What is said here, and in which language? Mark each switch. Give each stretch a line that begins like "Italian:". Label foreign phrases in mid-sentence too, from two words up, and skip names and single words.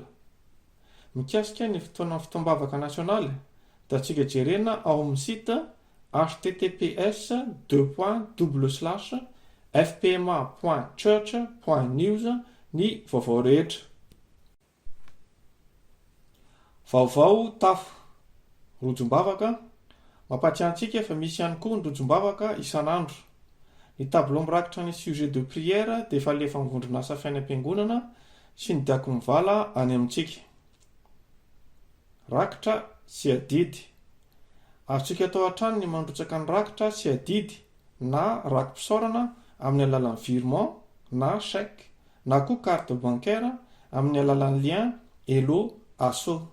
Malagasy: Mikasika ny fotoana fotoam-bavaka nasionaly da tsika jerena ao amin'ny site https://fpma.church.news ny vaovao rehetra. Vaovao tafo rojom-bavaka mampatsiahantsika fa misy ihany koa ny rojom-bavaka isan'andro. Ny tableau mirakitra ny
French: sujet de prière
Malagasy: dia efa alefa mivondrona asa fiainana am-piangonana sy ny diako mivala any amintsika. Rakitra sy adidy. Azontsika atao hatrany ny mandrotsaka ny rakitra sy adidy na rakim-pisaorana amin'ny alalan'ny virement na chèque na koa
French: carte bancaire
Malagasy: amin'ny alalan'ny lien Hello Asso.